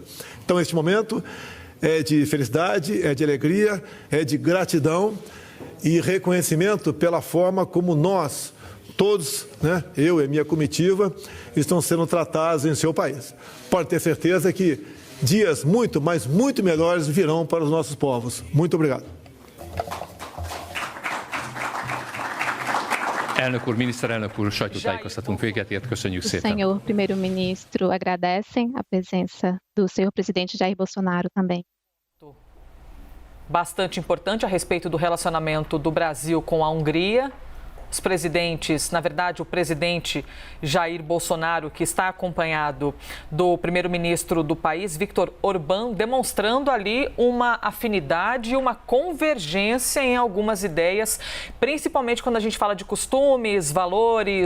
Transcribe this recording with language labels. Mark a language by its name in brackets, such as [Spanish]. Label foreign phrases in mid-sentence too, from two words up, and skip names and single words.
[Portuguese] Então, este momento é de felicidade, é de alegria, é de gratidão e reconhecimento pela forma como nós, todos, eu e minha comitiva, estão sendo tratados em seu país. Pode ter certeza que dias muito, mas muito melhores virão para os nossos povos. Muito obrigado. [Hungarian] Elnök úr, miniszterelnök úr, sajtótájékoztatónk véget ért, köszönjük szépen. [Portuguese] O senhor primeiro-ministro agradecem a presença do senhor presidente Jair Bolsonaro também. Bastante importante a respeito do relacionamento do Brasil com a Hungria. Os presidentes, na verdade, o presidente Jair Bolsonaro, que está acompanhado do primeiro-ministro do país, Viktor Orbán, demonstrando ali uma afinidade e uma convergência em algumas ideias, principalmente quando a gente fala de costumes, valores.